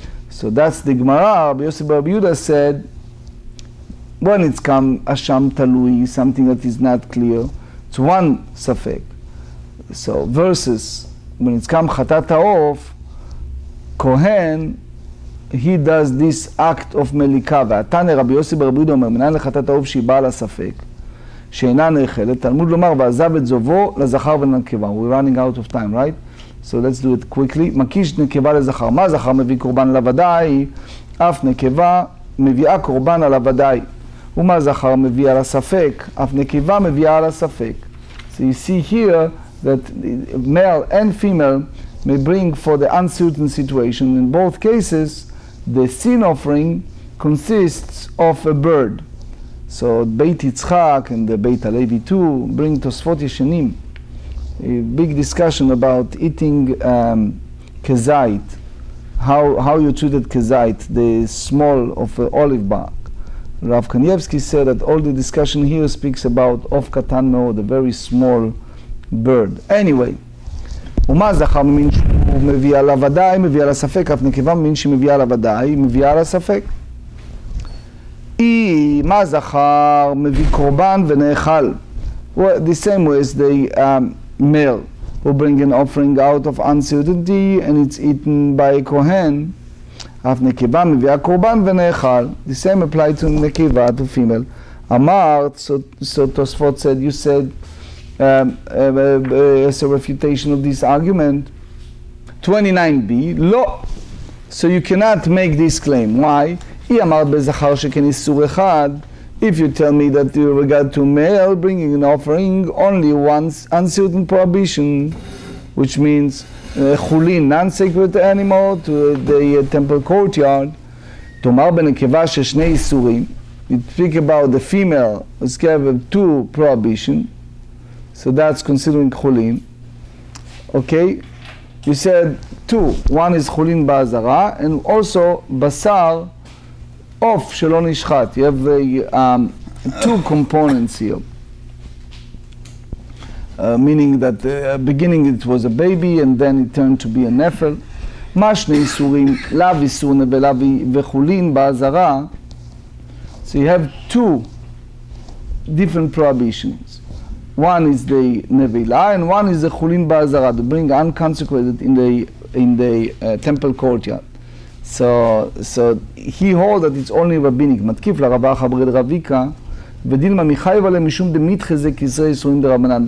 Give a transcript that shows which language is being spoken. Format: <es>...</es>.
<en>So that's the Gemarrah. Rabbi Yosef bar Rabbi Yehuda said, when it's come asham talui, something that is not clear, it's one safek. So versus when it's come chatat ha'of, kohen, he does this act of melika.</en> <he>והתניא רבי יוסי בר רבי יהודה אומר, מניין לחטאת העוף שהיא באה לספק, שאינה נאכלת, תלמוד לומר, ועזב את זובו לזכר ולנקבה.</he> <en>We're running out of time, right? So let's do it quickly.</en> <he>מקיש נקבה לזכר. מה זכר מביא קורבן על הוודאי? אף נקבה מביאה קורבן על הוודאי. ומה זכר מביא על הספק? אף נקבה מביאה על הספק.</he> <en>So you see here that male and female may bring for the uncertain situation. In both cases, the sin offering consists of a bird. So Beit Yitzchak and the Beit Halevi too bring Tosfot Yeshanim, a big discussion about eating kezait, how you treated kezait, the small of olive bark. Rav Kanievsky said that all the discussion here speaks about of katan me'od, the very small bird.</en> <he>Anyway, ומה זכר ממין שהוא מביא על הוודאי, מביא על הספק, אף נקבה ממין שמביאה על הוודאי, מביאה על הספק. מה זכר מביא קורבן ונאכל.</he> <en>The same way as the male who bring an offering out of uncertainty and it's eaten by a kohen.</en> <he>אף נקבה מביאה קורבן ונאכל.</he> <en>The same applied to נקבה, to female. אמרת, so Tosfot said, you said, as a refutation of this argument, 29b, לא. So you cannot make this claim. Why?</en> <he>היא אמרת בזכר שכן איסור אחד.</he> <en>If you tell me that with regard to male bringing an offering, only once uncertain prohibition, which means חולין, non-sacred animal, to the temple courtyard,</en> <he>תאמר בנקבה ששני איסורים,</he> <en>you speak about the female, it's given 2 prohibition, so that's considering chulin. Okay, you said 2. One is chulin ba'azara, and also basar of shelo nishchat. You have 2 components here. Meaning that beginning it was a baby and then it turned to be a nefel.</en> <he>מה שני איסורים? לאו איסור נבלה וחולין בa'azara.</he> <en>So you have 2 different prohibitions. One is the nevela and one is the chulin ba'azara, to bring unconsecrated in the temple courtyard. So he holds that it's only rabbinic. Matkif la Rabba Chabred Ravika,</en> <he>ודילמה מחייב עליהם משום דמתחזה כזרי איסורים דרבנן.</he>